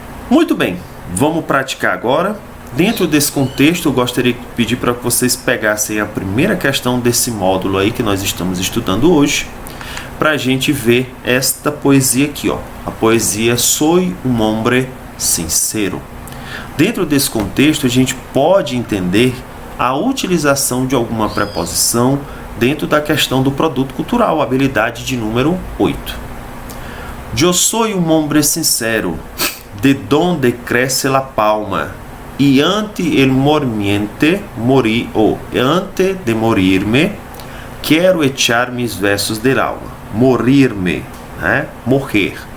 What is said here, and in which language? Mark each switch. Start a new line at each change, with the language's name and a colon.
Portuguese: Muito bem, vamos praticar agora. Dentro desse contexto, eu gostaria de pedir para que vocês pegassem a primeira questão desse módulo aí que nós estamos estudando hoje, para a gente ver esta poesia aqui, ó. A poesia
Spanish: Soy un hombre sincero.
Portuguese: Dentro desse contexto, a gente pode entender a utilização de alguma preposição dentro da questão do produto cultural, habilidade de número 8.
Spanish: Yo soy un hombre sincero, de donde crece la palma, y ante el mormiente morí, antes de morirme, quero echar mis versos del alma.
Portuguese: Morir-me, né? Morrer.